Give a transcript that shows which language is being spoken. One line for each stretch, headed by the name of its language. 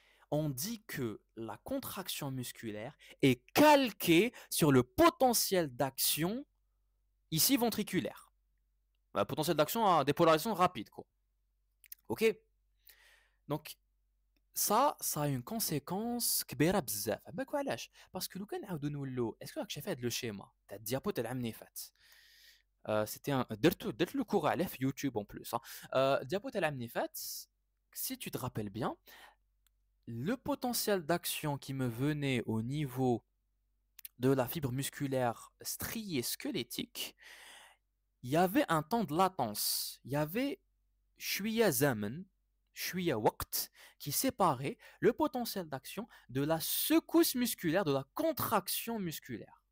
French: On dit que la contraction musculaire est calquée sur le potentiel d'action ici ventriculaire. Le potentiel d'action à dépolarisation rapide, quoi. Ok? Donc ça a une conséquence
Arabic: كبيرة بزاف. بالك علاش؟
French: parce que
Arabic: لو كان نعاودو نولو
French: est-ce que
Arabic: راك شايف هذا لو شيما تاع الديابو تاع العام اللي فات؟ c'était un درت
French: le cours
Arabic: عليه في يوتيوب
French: en plus.
Arabic: الديابو تاع العام اللي فات,
French: si tu te rappelles bien, le potentiel d'action qui me venait au niveau de la fibre musculaire striée squelettique, il y avait un temps de latence. Il y avait
Arabic: شوية زمن, شوية وقت,
French: qui séparait le potentiel d'action de la secousse musculaire, de la contraction musculaire.